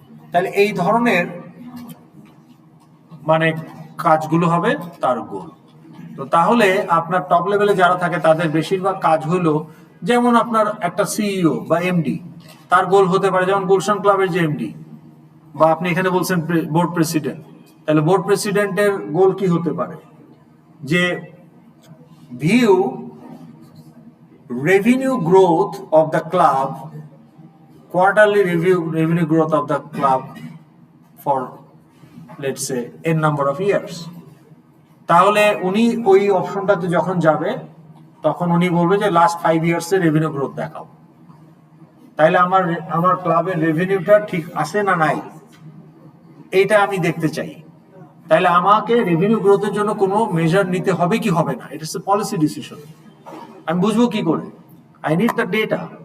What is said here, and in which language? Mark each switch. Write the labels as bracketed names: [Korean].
[Bangla] তাহলে এই ধরনের মানে কাজগুলো হবে তার গোল। তো তাহলে আপনার টপ লেভেলে যারা থাকে তাদের বেশিরভাগ কাজ হলো, যেমন আপনার একটা সিইও বা এমডি, তার গোল হতে পারে যেমন গুলশান ক্লাবের যে এমডি, বা আপনি এখানে বলছেন বোর্ড প্রেসিডেন্ট, তাহলে বোর্ড প্রেসিডেন্টের গোল কি হতে পারে? [English] যে view revenue growth of the club, quarterly revenue growth of the club for let's say n number of years. [Bangla] তাহলে উনি ওই অপশনটাতে যখন যাবে তখন উনি বলবে যে লাস্ট 5 years এর রেভিনিউ গ্রোথ দেখাও। তাইলে আমার ক্লাবের রেভিনিউটা ঠিক আছে না নাই, এইটা আমি দেখতে চাই। তাইলে আমাকে রেভিনিউ গ্রোথের জন্য কোনো মেজার নিতে হবে কি হবে না, এটা হচ্ছে পলিসি ডিসিশন। আমি বুঝবো কি করে? [English] I need the data.